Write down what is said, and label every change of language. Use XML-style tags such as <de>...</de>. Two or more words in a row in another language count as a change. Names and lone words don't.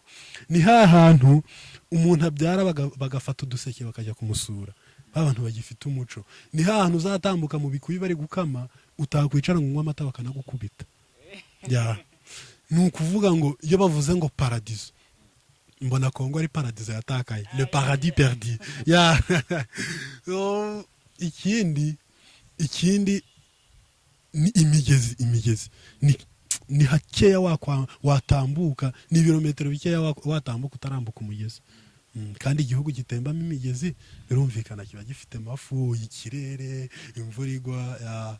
<rw>Ni hantu umuntu abyara bagafata uduseke bakajya kumusura, abantu bagifite umuco. Ni hantu uzatambuka mu bikuyi bari gukama, utakwicara ngo unywe amata bakanagukubita. Ni ukuvuga ngo iyo bavuze ngo paradiso, mbona Kongo ari paradiso yatakaye,</rw> <fr>le paradis perdu.</fr> <rw>Ikindi ni imigezi. Ni hakeya watambuka, ni ibirometero bikeya watambuka utarambuka umugezi. Kandi igihugu gitembamo imigezi birumvikana kiba gifite amafu, ikirere, imvura igwa.</rw>